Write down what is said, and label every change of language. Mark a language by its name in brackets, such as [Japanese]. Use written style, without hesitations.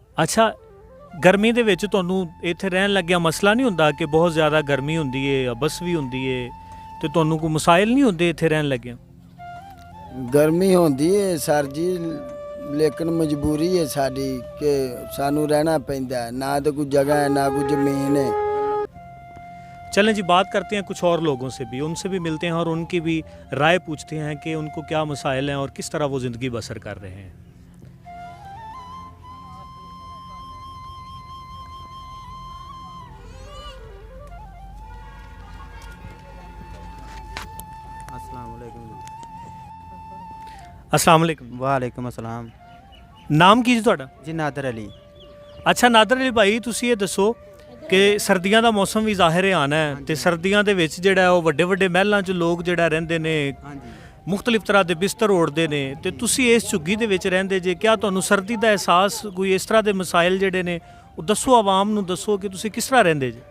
[Punjabi] ਅੱਛਾ, ਗਰਮੀ ਦੇ ਵਿੱਚ ਤੁਹਾਨੂੰ ਇੱਥੇ ਰਹਿਣ ਲੱਗਿਆ ਮਸਲਾ ਨਹੀਂ ਹੁੰਦਾ ਕਿ ਬਹੁਤ ਜ਼ਿਆਦਾ ਗਰਮੀ ਹੁੰਦੀ ਹੈ, ਅਬਸ ਵੀ ਹੁੰਦੀ ਹੈ, ਤੇ ਤੁਹਾਨੂੰ ਕੋਈ ਮਸਾਇਲ ਨਹੀਂ ਹੁੰਦੇ ਇੱਥੇ ਰਹਿਣ ਲੱਗਿਆ? ਗਰਮੀ ਹੁੰਦੀ ਹੈ ਸਰ ਜੀ, ਲੇਕਿਨ ਮਜਬੂਰੀ ਹੈ ਸਾਡੀ ਕਿ ਸਾਨੂੰ ਰਹਿਣਾ ਪੈਂਦਾ ਹੈ। [Hindi] ना तो कोई जगह है, ना कोई ज़मीन है। चलें जी, बात करते हैं कुछ और लोगों से भी, उनसे भी मिलते हैं और उनकी भी राय पूछते हैं कि उनको क्या मसाइल हैं और किस तरह वो ज़िंदगी बसर कर रहे हैं। अस्सलाम वालेकुम। वालेकुम अस्सलाम [Punjabi] नाम की जी ਤੁਹਾਡਾ? जी नादर अली। ਅੱਛਾ ਨਾਦਰ ਅਲੀ ਭਾਈ, ਤੁਸੀਂ ਇਹ ਦੱਸੋ ਕਿ ਸਰਦੀਆਂ ਦਾ ਮੌਸਮ ਵੀ ਜ਼ਾਹਿਰ ਆਉਣਾ ਹੈ, ਤੇ ਸਰਦੀਆਂ ਦੇ ਵਿੱਚ ਜਿਹੜਾ ਉਹ ਵੱਡੇ ਵੱਡੇ ਮਹਿਲਾਂ 'ਚ ਲੋਕ ਜਿਹੜਾ ਰਹਿੰਦੇ ਨੇ, ਮੁxtਲਿਫ ਤਰ੍ਹਾਂ ਦੇ ਬਿਸਤਰ ਓੜਦੇ ਨੇ, ਤੇ ਤੁਸੀਂ ਇਸ ਝੁੱਗੀ ਦੇ ਵਿੱਚ ਰਹਿੰਦੇ ਜੇ। ਕਿਆ ਤੁਹਾਨੂੰ ਸਰਦੀ ਦਾ ਅਹਿਸਾਸ, ਕੋਈ ਇਸ ਤਰ੍ਹਾਂ ਦੇ ਮਸਾਇਲ ਜਿਹੜੇ ਨੇ ਉਹ ਦੱਸੋ, ਆਵਾਮ ਨੂੰ ਦੱਸੋ ਕਿ ਤੁਸੀਂ ਕਿਸ ਤਰ੍ਹਾਂ ਰਹਿੰਦੇ ਜੇ।